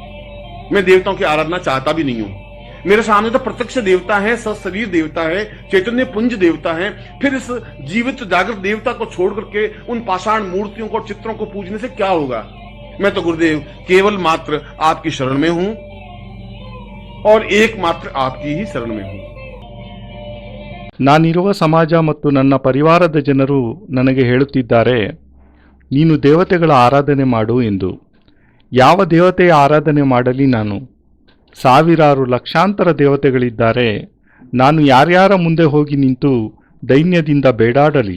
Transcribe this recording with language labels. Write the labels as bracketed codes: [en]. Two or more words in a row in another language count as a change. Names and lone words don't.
[hi] मैं देवताओं की आराधना चाहता भी नहीं हूं। मेरे सामने तो प्रत्यक्ष देवता है, सशरीर देवता है, चैतन्य पुंज देवता है। फिर इस जीवित जागृत देवता को छोड़ करके उन पाषाण मूर्तियों को, चित्रों को पूजने से क्या होगा? मैं तो गुरुदेव केवल मात्र आपकी शरण में हूं और एकमात्र आपकी ही शरण में हूं। [kn] ನಾನಿರುವ ಸಮಾಜ ಮತ್ತು ನನ್ನ ಪರಿವಾರದ ಜನರು ನನಗೆ ಹೇಳುತ್ತಿದ್ದಾರೆ, ನೀನು ದೇವತೆಗಳ ಆರಾಧನೆ ಮಾಡು ಎಂದು. ಯಾವ ದೇವತೆಯ ಆರಾಧನೆ ಮಾಡಲಿ ನಾನು? ಸಾವಿರಾರು ಲಕ್ಷಾಂತರ ದೇವತೆಗಳಿದ್ದಾರೆ. ನಾನು ಯಾರ್ಯಾರ ಮುಂದೆ ಹೋಗಿ ನಿಂತು ದೈನ್ಯದಿಂದ ಬೇಡಾಡಲಿ?